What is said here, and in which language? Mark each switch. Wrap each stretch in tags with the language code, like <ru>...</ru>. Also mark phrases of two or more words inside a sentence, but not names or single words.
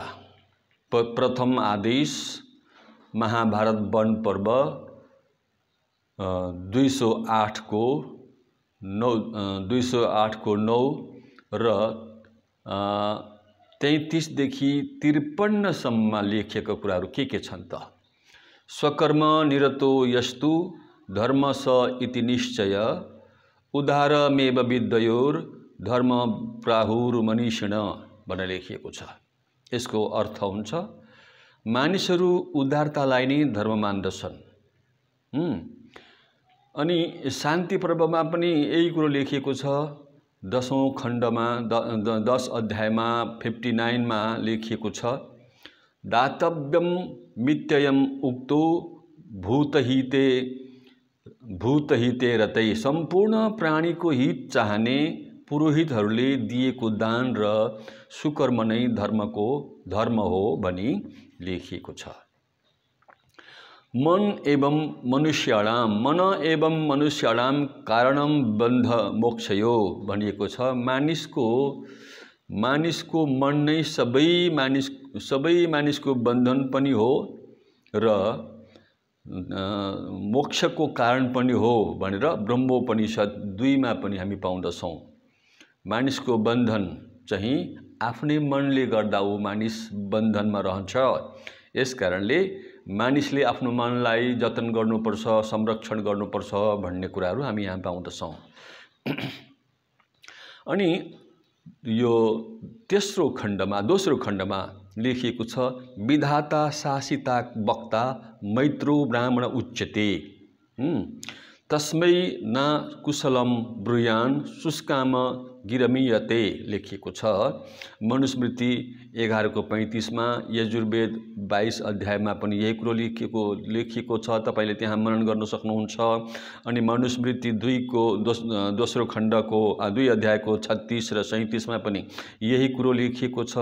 <ne>प्रथम आदेश महाभारत वन पर्व 208 को 9 र 33 देखि 53 सम्ममा लेखिएका कुराहरू के छन् त?</ne> <sa>स्वकर्म निरतो यस्तु धर्म स इति निश्चय उदारमेव विद्योर धर्म प्राहुर मनीषिण</sa> <ne>भनेर लेखिएको छ। यसको अर्थ हुन्छ मानिसहरू उदारतालाई नै धर्म मान्दछन्। अनि शान्ति पर्वमा पनि यही कुरो लेखिएको छ। 10औं खण्डमा 10 अध्यायमा 59 मा लेखिएको छ।</ne> <sa>दातव्यम मित्ययम उक्तो भूतहिते रतै।</sa> <ne>सम्पूर्ण प्राणीको हित चाहने पुरोहितहरूले दिएको दान र सुकर्म नै धर्म हो भनी लेखिएको छ।</ne> <sa>मन एवं मनुष्याणाम कारणम बन्ध मोक्षयो</sa> <ne>भनिएको छ। मानिसको मन नै सबै मानिसको बन्धन पनि हो र मोक्षको कारण पनि हो भनेर ब्रह्मोपनिषद 2 मा पनि हामी पाउँदछौँ। मानिसको बन्धन चाहिँ आफ्नै मनले गर्दा ऊ मानिस बन्धनमा रहन्छ। यसकारणले मानिसले आफ्नो मनलाई जतन गर्नुपर्छ, संरक्षण गर्नुपर्छ भन्ने कुराहरू हामी यहाँ पाउँदछौँ। अनि यो दोस्रो खण्डमा लेखिएको छ</ne> <sa>विधाता शासिता वक्ता मैत्रो ब्राह्मण उच्यते तस्मै न कुशलम ब्रूयान शुष्काम गिरमीयते</sa> <ne>लेखिएको छ। मनुस्मृति 11 को 35 मा, यजुर्वेद 22 अध्यायमा पनि यही कुरो लेखिएको छ। तपाईले त्यहाँ मनन गर्न सक्नुहुन्छ। अनि मनुस्मृति 2 को दोस्रो खण्डको 2 अध्यायको 36 र 37 मा पनि यही कुरो लेखिएको छ।</ne>